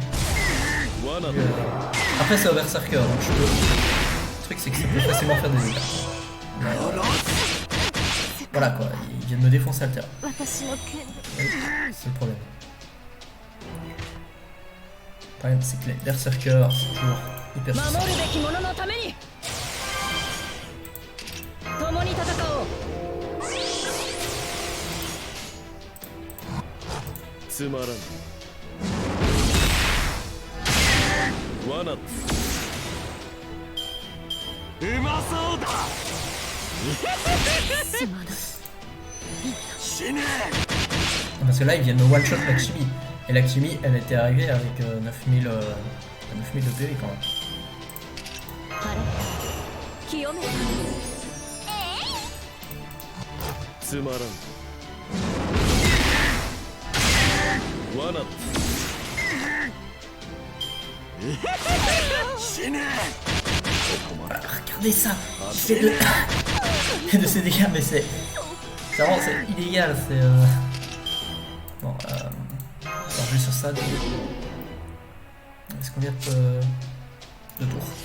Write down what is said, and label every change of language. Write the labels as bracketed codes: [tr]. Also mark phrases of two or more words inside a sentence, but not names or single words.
[fr] Après, c'est un berserker, donc je peux... Le truc, c'est que je peux facilement faire des dégâts. Mais, voilà quoi, il vient de me défoncer à le terrain. C'est le problème. Le problème, c'est que les berserkers, c'est toujours hyper puissant. [ja] つまらん。罠だ。うまそうだ。死ね。 [fr] Parce que là, ils viennent de one-shot Lakshmi. Et Lakshmi, elle était arrivée avec 9000 de PV quand même. [ja] つまらん。罠だ。死ね。 [fr] Regardez ça, il fait de ses dégâts, mais c'est vraiment c'est illégal, c'est bon, alors je vais sur ça. Est-ce qu'on vient de tour?